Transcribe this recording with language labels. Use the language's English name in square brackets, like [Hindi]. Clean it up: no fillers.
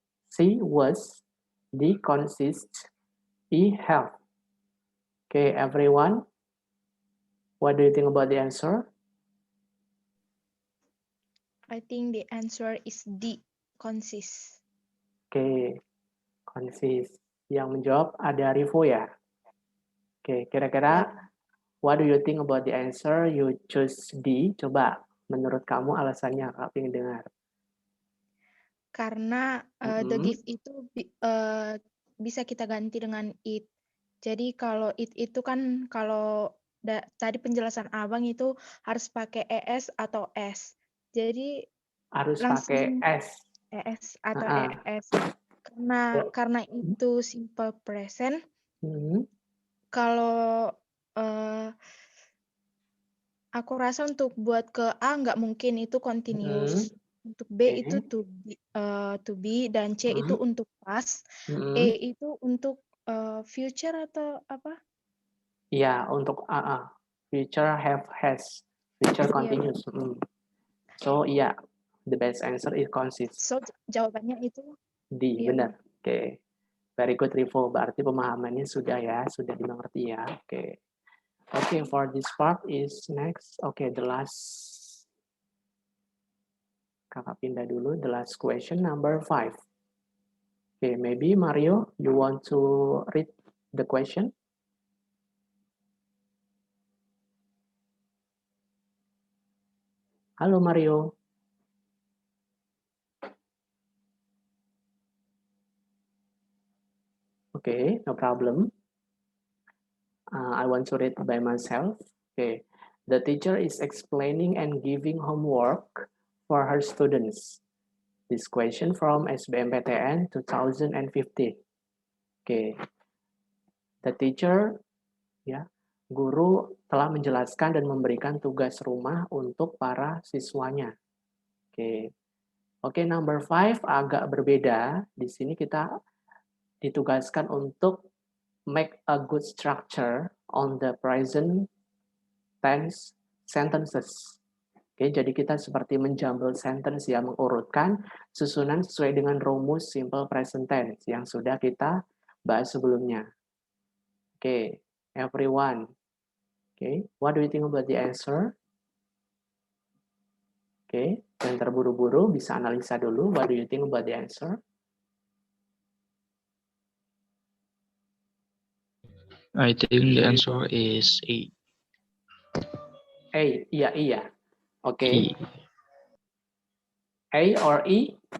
[English] C, was. D, consists. E, have. Okay, everyone, what do you think about the answer? I think the answer is D, consist. [Indonesian] Oke, consist. Yang menjawab ada Rivo ya? [English] Oke, kira-kira what do you think about the answer? You choose D. [Indonesian] Coba, menurut kamu alasannya, Kak pengen dengar. Karena the gift itu bisa kita ganti dengan it. Jadi kalau it itu kan kalau tadi penjelasan abang itu harus pakai es atau s. Jadi Harus pakai S. es atau Ah, es. Karena itu simple present. Kalau aku rasa untuk buat ke A nggak mungkin, itu continuous. Untuk B itu to be dan C itu untuk past. E itu untuk future atau apa? Iya, untuk future, have, has, future continuous. [English] So iya, the best answer is consist. [Indonesian] So jawabannya itu D, iya, benar. Oke. [English] Very good, [Indonesian] Rivo. Berarti pemahamannya sudah ya, sudah dimengerti ya. Oke. [English] Okay, for this part is next. Okay, the last. [Indonesian] Kakak pindah dulu. [English] The last question, number 5. Okay, maybe Mario, you want to read the question? [Indonesian] Halo Mario. [English] Okay, no problem. I want to read by myself. Okay, the teacher is explaining and giving homework for her students. This question from SBMPTN 2015. Okay, the teacher, [Indonesian] ya, guru telah menjelaskan dan memberikan tugas rumah untuk para siswanya. [English] Oke, number 5 [Indonesian] agak berbeda. Di sini kita ditugaskan untuk [English] make a good structure on the present tense sentences. [Indonesian] Oke, jadi kita seperti menjumble sentence ya, mengurutkan susunan sesuai dengan rumus simple present tense yang sudah kita bahas sebelumnya. [English] Oke, everyone. Oke, what do you think about the answer? [Indonesian] Oke, yang terburu-buru bisa analisa dulu. [English] What do you think about the answer? I think the answer is A. [Indonesian] A, iya. Oke. [English] E. A or E?